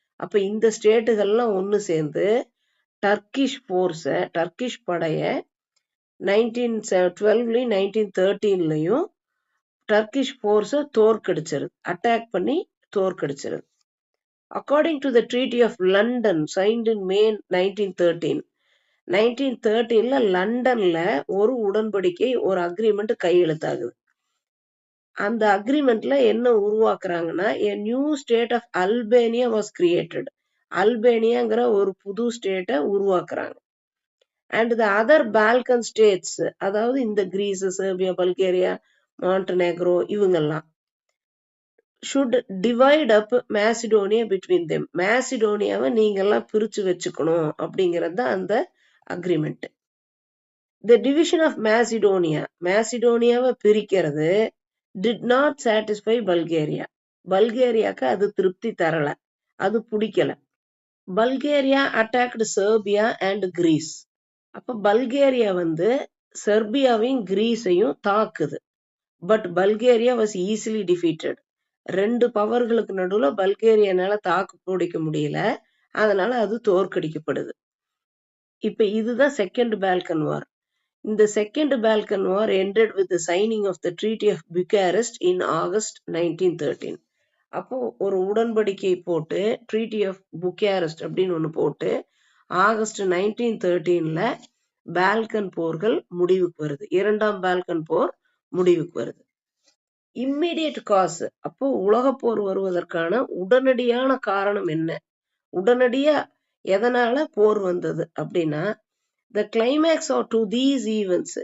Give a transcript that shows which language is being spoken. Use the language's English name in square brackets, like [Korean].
[Tamil] அப்ப இந்த ஸ்டேட்டுகள்லாம் ஒன்னு சேர்ந்து டர்க்கிஷ் ஃபோர்ஸ, டர்க்கிஷ் படைய 1912லயும் 1913லயும் டர்க்கிஷ் ஃபோர்ஸ தோற்கடிச்சிருது, அட்டாக் பண்ணி தோற்கடிச்சிருது. [English] according to the treaty of London signed in May 1913, [Tamil] 1913ல லண்டன்ல ஒரு உடன்படிக்கை, ஒரு அக்ரிமெண்ட் கையெழுத்தாகுது. அந்த அக்ரிமெண்ட்ல என்ன உருவாக்குறாங்கன்னா, [English] a new state of Albania was created. [Tamil] அல்பேனியாங்கிற ஒரு புது ஸ்டேட்டை உருவாக்குறாங்க. [English] and the other Balkan states, [Tamil] அதாவது இந்த கிரீஸ், செர்பியா, பல்கேரியா, மாண்டனேக்ரோ இவங்கெல்லாம் [English] should divide up Macedonia between them. [Tamil] மேசிடோனியாவை நீங்கெல்லாம் பிரிச்சு வச்சுக்கணும் அப்படிங்கிறது தான் அந்த agreement. [English] The division of Macedonia, [Tamil] மேசிடோனியாவை பிரிக்கிறது [English] did not satisfy Bulgaria. [Tamil] பல்கேரியாக்கு அது திருப்தி தரல, அது பிடிக்கல. [English] Bulgaria attacked Serbia and Greece. [Tamil] அப்ப பல்கேரியா வந்து செர்பியாவையும் கிரீஸையும் தாக்குது. [English] But Bulgaria was easily defeated. [Tamil] ரெண்டு பவர்களுக்கு நடுவுல பல்கேரியானால தாக்கு பிடிக்க முடியல, அதனால அது தோற்கடிக்கப்படுது. இப்ப இதுதான் செகண்ட் பால்கன் வார். [English] இந்த second Balkan war ended with the signing of the Treaty of Bucharest in August 1913. [Tamil] அப்போ ஒரு உடன்படிக்கை போட்டு ட்ரீட்டி ஆஃப் புக்காரெஸ்ட் அப்படின்னு ஒண்ணு போட்டு ஆகஸ்ட் 1913ல பால்கன் போர்கள் முடிவுக்கு வருது. இரண்டாம் பால்கன் போர் முடிவுக்கு வருது. இம்மிடியட் காஸ், அப்போ உலக போர் வருவதற்கான உடனடியான காரணம் என்ன, உடனடியா எதனால போர் வந்தது அப்படின்னா, [English] the climax of to these events.